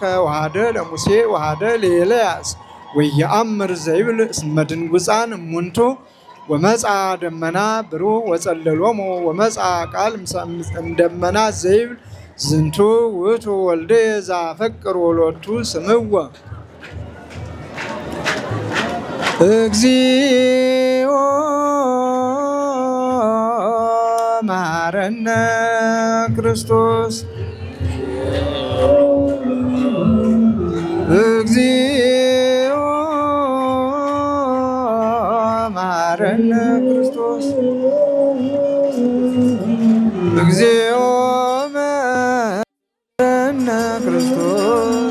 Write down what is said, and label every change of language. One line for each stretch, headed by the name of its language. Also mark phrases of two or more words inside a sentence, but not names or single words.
Geez: ወአሐደ ለሙሴ ወአሐደ ለኤልያስ ወየአምር ዘይብል እስመ ድንጉፃን እሙንቱ ወመጽአ ደመና ብሩህ ወጸለሎሙ ወመጽአ ቃል እምደመና ዘይብል ዝንቱ ውእቱ ወልደ ዘአፈቅር ወሎቱ ስምወ እግዚኦ መሐረነ ክርስቶስ እግዚኦ መሐረነ ክርስቶስ እግዚኦ መሐረነ ክርስቶስ